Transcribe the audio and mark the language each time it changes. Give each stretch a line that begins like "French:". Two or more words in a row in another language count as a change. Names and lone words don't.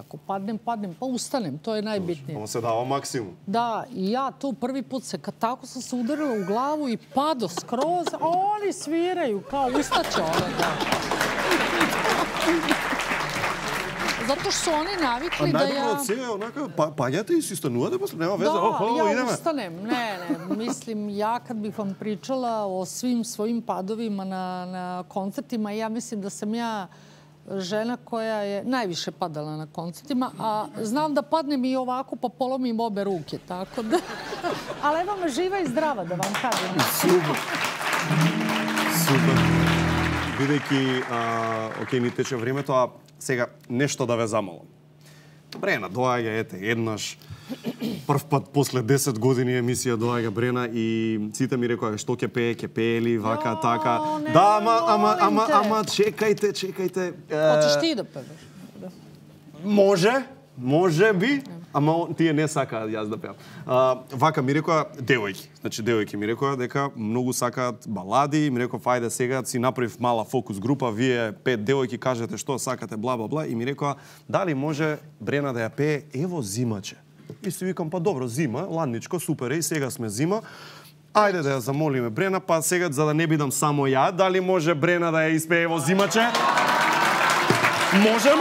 Serbian: Ako padnem, pa ustanem, to je najbitnije. Ovo se dava maksimum. Da, i ja tu prvi put kad tako sam se udarila u glavu i pado skroz, a oni sviraju, kao ustaće ona. zato što su oni navikli da
Macedonian: Најдобро
Serbian: ja...
Macedonian: од сега, онака, паѓате и си станувате, после нема веза,
Serbian: Da, ja
Macedonian: идеме.
Serbian: ustanem. Ne, mislim, ja kad bih vam pričala o svim svojim padovima na koncertima, ja mislim da sam ja žena koja je najviše padala na koncertima, a znam da padnem i ovako pa polomim obe ruke, tako da... Ali evo me živa i zdrava, da vam kažem.
Macedonian: Супер. Супер. Бидејќи, окей, ни тече времето, а сега нешто да ве замолам. Брена доаѓа, ете, еднаш, прв пат после 10 години емисија доаѓа Брена и сите ми рекоа што ќе пее ли, вака, така. Да, ама, чекајте.
Serbian: Hoćeš ti da pevaš?
Macedonian: Може би, ама тие не сакаат јас да пеам. Вака ми рекоа девојки ми рекоа дека многу сакаат балади, ми рекоа фајде сега си направив мала фокус група, вие 5 девојки кажете што сакате, бла бла бла, и ми рекоа дали може Брена да ја пее Ево зимаче. И си викам па добро, зима, ладничко, супер, и сега сме зима. Ајде да ја замолиме Брена, па сега за да не бидам само ја, дали може Брена да ја испее Ево зимаче? Можеме?